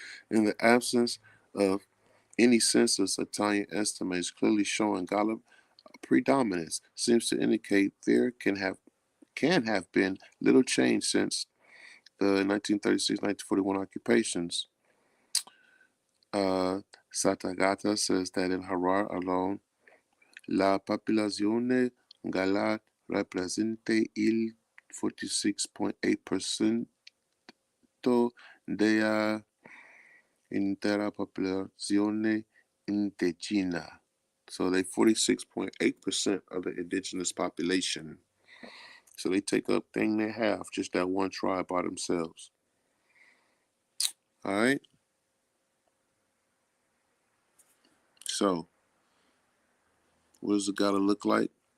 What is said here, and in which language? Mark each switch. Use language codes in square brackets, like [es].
[en] In the absence of any census, Italian estimates clearly showing Gallup predominance seems to indicate there can have been little change since the 1936-1941 occupations. Satagata says that in Harar alone, [it] la popolazione Gala representa il 46.8% della intera popolazione indigena. [en] So they 46.8% of the indigenous population. So they take up thing they have, just that one tribe by themselves. All right. So what does it gotta look like?